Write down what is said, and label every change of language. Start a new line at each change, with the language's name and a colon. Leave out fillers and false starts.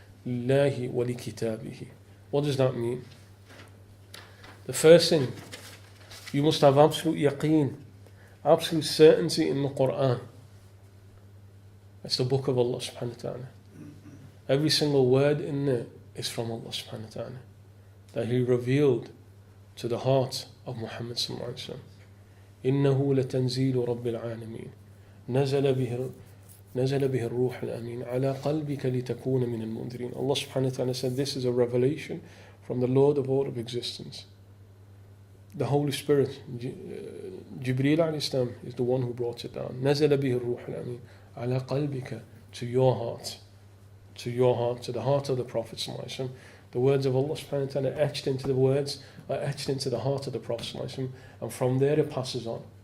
Arabic: Lillahi wa li kitabihi.
English: What does that mean? The first thing, you must have absolute yaqeen, absolute certainty in the Quran. It's the book of Allah subhanahu wa ta'ala. Every single word in there is from Allah subhanahu wa ta'ala, that He revealed to the heart of Muhammad sallallahu alayhi wa sallam.
Arabic: إنه لتنزيل رب العالمين نزل به الروح الأمين على قلبك لتكون من المنذرين.
English: Allah subhanahu wa ta'ala said this is a revelation from the Lord of all of existence. The Holy Spirit, Jibreel alayhi salam, is the one who brought it down.
Arabic: نزل به الروح الأمين على قلبك,
English: to your heart, to the heart of the Prophet sallallahu alaihi wasallam. The words of Allah subhanahu wa ta'ala etched into the words, are etched into the heart of the Prophet sallallahu alaihi wasallam, and from there it passes on.